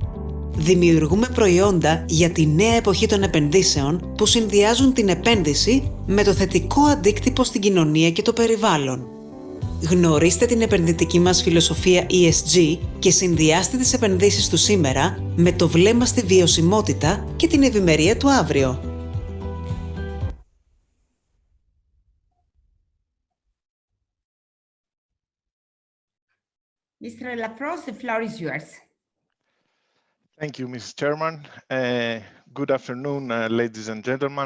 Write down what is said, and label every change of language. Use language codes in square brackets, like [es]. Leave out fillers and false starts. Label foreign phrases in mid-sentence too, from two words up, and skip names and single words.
[el] Δημιουργούμε προϊόντα για τη νέα εποχή των επενδύσεων που συνδυάζουν την επένδυση με το θετικό αντίκτυπο στην κοινωνία και το περιβάλλον. Γνωρίστε την επενδυτική μας φιλοσοφία ESG και συνδυάστε τις επενδύσεις του σήμερα με το βλέμμα στη βιωσιμότητα και την ευημερία του αύριο. [en] Mr. Lafros, the floor is yours. Thank you, Mrs. Chairman. Good afternoon, ladies and gentlemen.